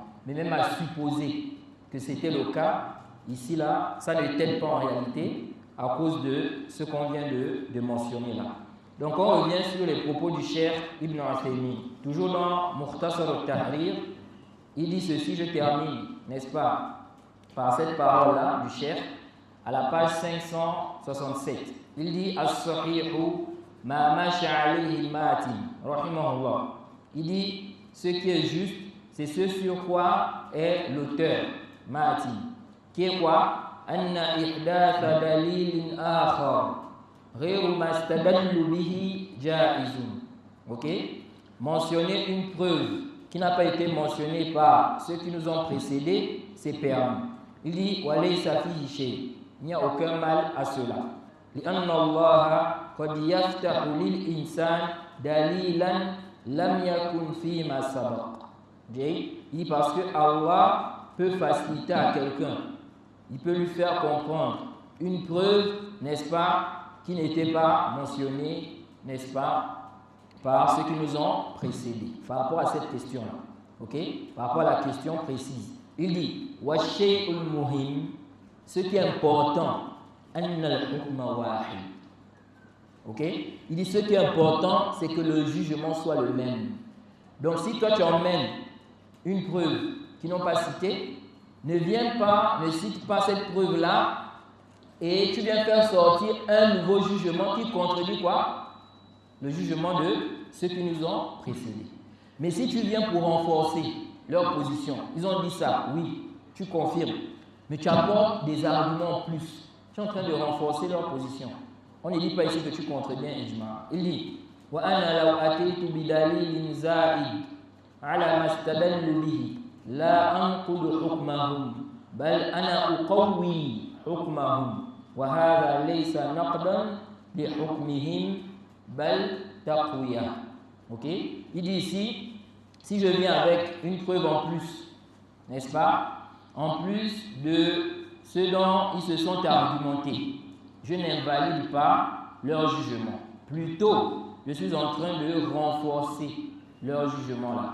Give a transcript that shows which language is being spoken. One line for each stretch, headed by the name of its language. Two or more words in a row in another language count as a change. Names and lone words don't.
French: Mais même à supposer que c'était le cas, ici, là, ça ne l'était pas en réalité à cause de ce qu'on vient de mentionner là. Donc on revient sur les propos du cheikh Ibn Uthaymin. Toujours dans Mukhtasar al-Tahrir, il dit ceci, je termine, n'est-ce pas, par cette parole-là du cheikh, à la page 567. Il dit
Arabic: الصحيح ما مشى عليه الماتن رحمه الله.
French: Il dit ce qui est juste, c'est ce sur quoi est l'auteur, Matin, qui est quoi?
Arabic: أن إحداث دليل آخر غير ما استدلوا به جائز.
French: OK? Mentionner une preuve qui n'a pas été mentionnée par ceux qui nous ont précédés, c'est permis. Il dit
Arabic: وليس فيه شيء.
French: Il n'y a aucun mal à cela.
Arabic: لأن الله قد يفتح للإنسان دليلا لم يكن فيما سبق.
French: Il dit parce que Allah peut faciliter à quelqu'un, il peut lui faire comprendre une preuve, n'est-ce pas, qui n'était pas mentionnée, n'est-ce pas, par ceux qui nous ont précédés, par rapport à cette question-là. Ok? Par rapport à la question précise. Il dit
Arabic: والشيء المهم,
French: ce qui est important,
Arabic: أن الحكم واحد.
French: Ok? Il dit ce qui est important, c'est que le jugement soit le même. Donc si toi tu emmènes une preuve qu'ils n'ont pas citée, ne cite pas cette preuve-là et tu viens faire sortir un nouveau jugement qui contredit quoi? Le jugement de ceux qui nous ont précédés. Mais si tu viens pour renforcer leur position, ils ont dit ça, oui, tu confirmes, mais tu apportes des arguments en plus. Tu es en train de renforcer leur position. On ne dit pas ici que tu contredis un ijma. Il dit
Arabic: وأنا لو أتيت بدليل زائد على ما استدلوا به لا أنقض حكمهم بل أنا أقوي حكمهم وهذا ليس نقضا لحكمهم بل تقوية.
French: OK? Il dit ici, si je viens avec une preuve en plus, n'est-ce pas? En plus de ce dont ils se sont argumentés, je n'invalide pas leur jugement. Plutôt, je suis en train de renforcer leur jugement là.